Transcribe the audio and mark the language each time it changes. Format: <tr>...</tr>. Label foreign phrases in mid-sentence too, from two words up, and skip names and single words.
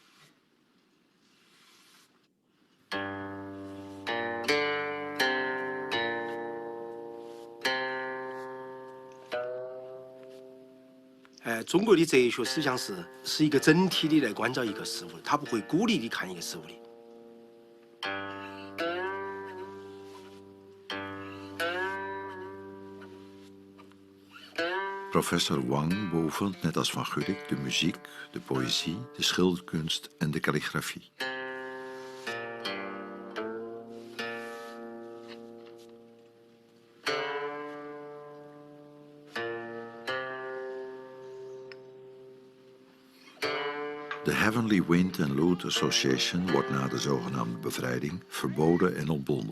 <zh>中国的哲学思想是一个整体的来关照一个事物，它不会孤立的看一个事物的。</zh> <nl>Professor Wang beoefent, net als Van Gulik, de muziek, de poëzie, de schilderkunst en de kalligrafie. De Heavenly Wind and Lute Association wordt na de zogenaamde bevrijding verboden en ontbonden.</nl>